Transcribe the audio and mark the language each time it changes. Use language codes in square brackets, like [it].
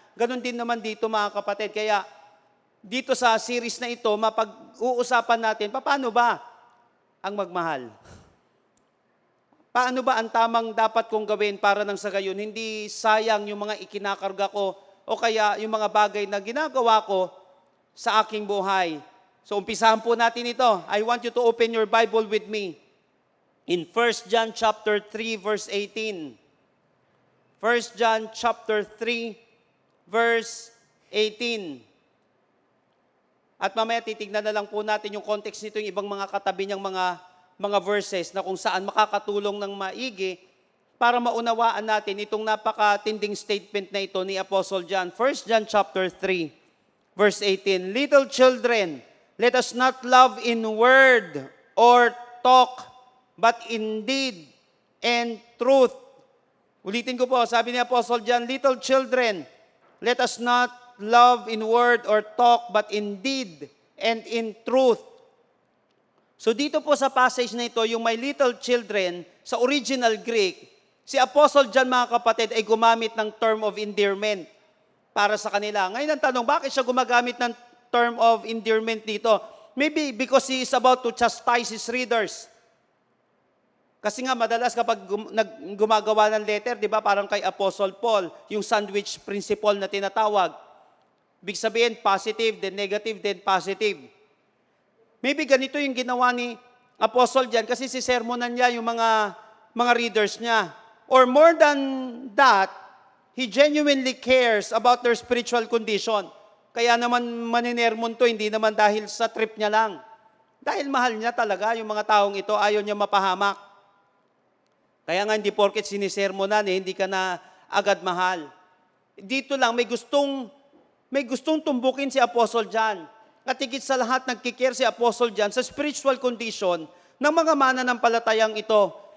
[tl] Ganon din naman dito mga kapatid. Kaya dito sa series na ito, mapag-uusapan natin, paano ba ang magmahal? Paano ba ang tamang dapat kong gawin para nang sa gayon, hindi sayang yung mga ikinakarga ko o kaya yung mga bagay na ginagawa ko sa aking buhay. So umpisahan po natin ito. [en] I want you to open your Bible with me in 1 John chapter 3 verse 18. 1 John chapter 3 verse 18. [tl] At mamaya titignan na lang po natin yung context nito, yung ibang mga katabi niyang mga verses na kung saan makakatulong ng maigi para maunawaan natin itong napakatinding statement na ito ni Apostle John. 1 John chapter 3 verse 18. [en] Little children, let us not love in word or talk, but in deed and truth. [tl] Ulitin ko po, sabi ni Apostle John, [en] little children, let us not love in word or talk, but in deed and in truth. [tl] So dito po sa passage na ito, yung my little children, sa original Greek, si Apostle John mga kapatid ay gumamit ng term of endearment para sa kanila. Ngayon ang tanong, bakit siya gumagamit ng term of endearment dito? [en] Maybe because he is about to chastise his readers. [tl] Kasi nga madalas kapag gumagawa ng letter, di ba, parang kay Apostle Paul, yung sandwich principle na tinatawag. Big sabihin, positive, then negative, then positive. Maybe ganito yung ginawa ni Apostle John kasi sisermonan niya yung mga readers niya. [en] Or more than that, he genuinely cares about their spiritual condition. [tl] Kaya naman maninermon to, hindi naman dahil sa trip niya lang. Dahil mahal niya talaga yung mga taong ito, ayaw niya mapahamak. Kaya nga hindi porket sinisermonan, hindi ka na agad mahal. Dito lang, may gustong tumbukin si Apostle John. At higit sa lahat, nagkikare si Apostle John sa spiritual condition ng mga mananampalatayang ito.